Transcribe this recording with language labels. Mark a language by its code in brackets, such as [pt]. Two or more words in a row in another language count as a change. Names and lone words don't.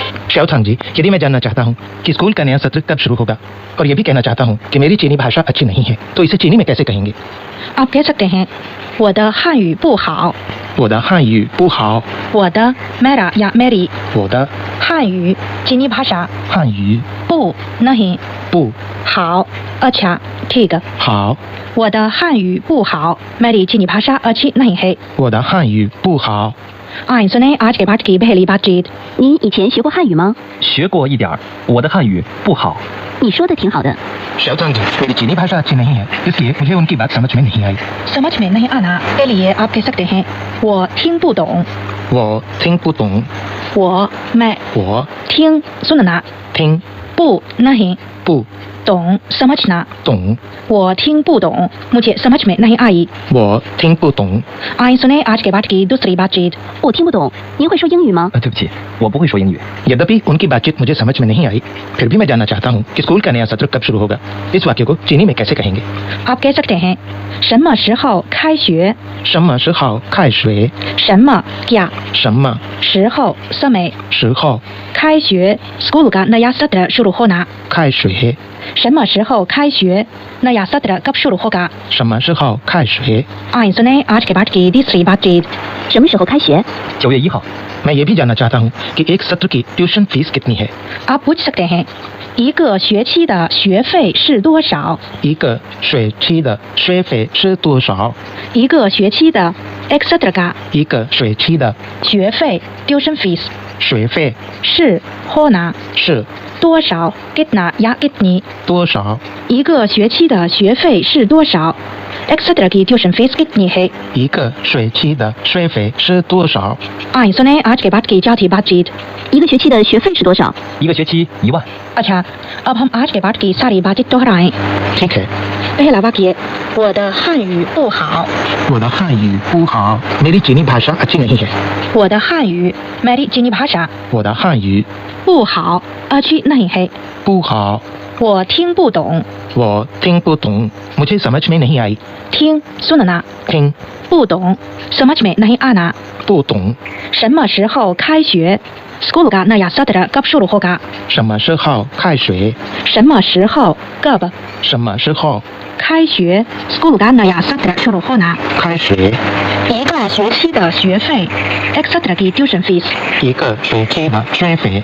[hi] श्याओथांग जी, यदि मैं जानना चाहता हूँ कि स्कूल का नया सत्र कब शुरू होगा और ये भी कहना चाहता हूँ कि मेरी चीनी भाषा अच्छी नहीं है, तो इसे चीनी में कैसे कहेंगे? आप कह सकते हैं [zh] 我的汉语不好我的汉语不好 [hi] 我的 मेरा या मेरी [zh] 我的 [hi] 汉语 चीनी भाषा [zh] 汉语 [hi] 不 नहीं [zh] 不 [hi] 好 अच्छा ठीक [zh] 好我的汉语不好 [hi] मेरी चीनी भाषा अच्छी नहीं है [zh] 我的汉语不好 [hi] आइए सुने आज के पाठ की पहली बातचीत [zh] 你以前学过汉语吗？学过一点儿，我的汉语不好。你说的挺好的。 [hi] श्याओथांग जी, मेरी चीनी भाषा अच्छी नहीं है, इसलिए मुझे उनकी बात समझ में नहीं आई। समझ में नहीं आना के लिए आप कह सकते हैं [zh] 我听不懂我听不懂 [hi] 我 मैं [zh] 我 [hi] 听 सुनना [zh] 听 [hi] 不 नहीं [zh] 不 [hi] 懂 समझना [zh] 懂我听不懂 [hi] मुझे समझ में नहीं आई [zh] 我听不懂 [hi] आइए सुने आज के पाठ की दूसरी बातचीत [zh] 我听不懂，您会说英语吗？对不起，我不会说英语。 [hi] यद्यपि उनकी बातचीत मुझे समझ में नहीं आई, फिर भी मैं जानना चाहता हूँ कि स्कूल का नया सत्र कब शुरू होगा। इस वाक्य को चीनी में कैसे कहेंगे? आप कह सकते हैं [zh] 什么时候开学什么时候开学 [hi] 什么 क्या [zh] 什么 [hi] 时候 समय [zh] 时候 [hi] 开学 स्कूल का नया सत्र शुरू होना [zh] 开学什么时候开学 [hi] नया सत्र कब शुरू होगा [zh] 什么时候开学 [hi] आइए सुने आज के पाठ की तीसरी बातचीत [zh] 什么时候开学？ 9月1号， [hi] मैं ये भी जानना चाहता हूँ कि एक सत्र की [en] tuition fees [hi] कितनी है? आप पूछ सकते हैं [zh] 一个学期的学费是多少一个学期的学费是多少？一个学期的 [hi] एक सत्र का [zh] 一个学期的 [en] 学费 tuition fees [zh] 学费 [hi] 是 होना [zh] 是 [hi] 多少 कितना या कितनी [zh] 多少？一个学期的学费是多少 [hi] एक सत्र की [en] tuition fees [hi] कितनी है [zh] 一个学期的学费是多少？ [hi] आइए सुने आज के बाद की चौथी बातचीत [zh] 一个学期的学费是多少？一个学期1万。 [hi] अच्छा अब हम आज के पाठ की सारी बातें दोहराएं ठीक है। पहला वाक्य [zh] 我的汉语不好我的汉语不好， [hi] मेरी चीनी भाषा अच्छी नहीं है। 我的汉语 मेरी चीनी भाषा [zh] 我的汉语不好 [hi] अच्छी नहीं है [zh] 不好，我听不懂我听不懂 ， [hi] मुझे समझ में नहीं आई। 听 सुनना [zh] 听不懂 [hi] समझ में नहीं आना [zh] 不懂，什么时候开学 [hi] स्कूल का नया सत्र कब शुरू होगा [zh] 什么时候开学？什么时候 [hi] कब [zh] 什么时候 [hi] 开学 स्कूल का नया सत्र शुरू होना [zh] 开学？一个学期的学费 [hi] एक सत्र की [en] tuition fees [zh] 一个学期的学费